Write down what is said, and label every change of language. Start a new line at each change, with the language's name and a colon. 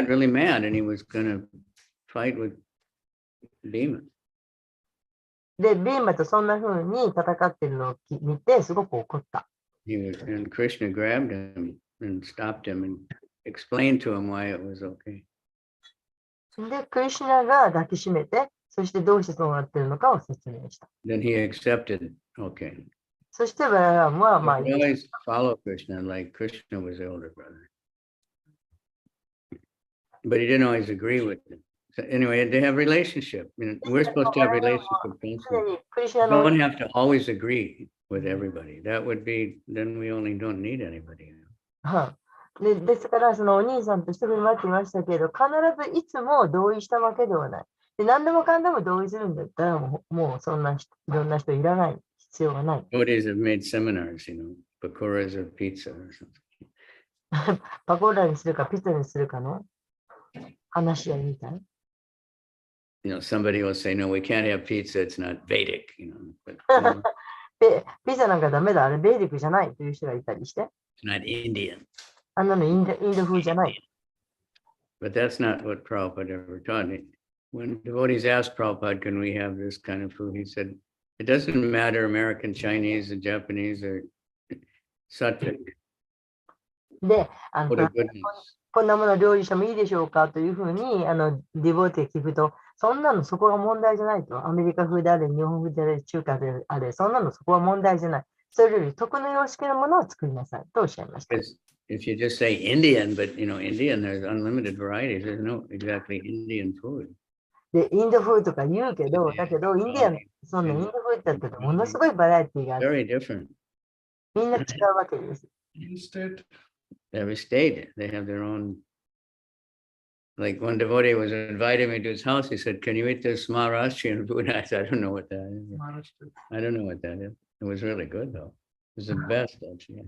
English: got really mad and he was going to fight with Bhima.
Japanese: で、ビーマとそんな風に戦っているのを見て、すごく怒った。
English: And Krishna grabbed him and stopped him and explained to him why it was okay.
Japanese: で、クリシュナが抱きしめて、そしてどうしてそうなっているのかを説明した。
English: Then he accepted, okay.
Japanese: そしてバララムは、まあ、
English: He always follow Krishna like Krishna was the older brother. But he didn't always agree with him. So anyway, they have relationship. We're supposed to have relationship.
Japanese: 常にクリシュナ
English: You
Japanese: の
English: don't have to always agree with everybody. That would be, then we only don't need anybody.
Japanese: ですから、そのお兄さんと一緒に待っていましたけど、必ずいつも同意したわけではない。で何でもかんでも同意するんだったら、もうそんないろんな人いらない。必要がない。
English: Devotees have made seminars, pakoras of pizza or something.
Japanese: パコーラにするかピザにするかの話し合いみたい。
English: Somebody will say, no, we can't have pizza, it's not Vedic, but
Japanese: ピザなんかダメだ、あれベーディックじゃないという人がいたりして、
English: it's not Indian.
Japanese: あんなのインド風じゃない。
English: But that's not what Prabhupada ever taught. When devotees asked Prabhupada, can we have this kind of food? He said, it doesn't matter American, Chinese, or Japanese, or Sattvic.
Japanese: で、
English: What a goodness.
Japanese: こんなもの料理してもいいでしょうかというふうにディボーティ聞くと、そんなのそこが問題じゃないと。アメリカ風であれ、日本風であれ、中華であれ、そんなのそこは問題じゃない。それより徳の様式のものを作りなさいとおっしゃいました。
English: If you just say Indian, but Indian, there's unlimited varieties. There's no exactly Indian food.
Japanese: で、インド風とか言うけど、だけど、インディアン、そんなインド風って言ったらものすごいバラエティがあって、
English: Very different.
Japanese: みんな違うわけです。
English: Every state, they have their own. Like one devotee was inviting me to his house. He said, can you eat this Maharashtrian food? I said, I don't know what that is. I don't know what that is. It was really good though. It was the best actually.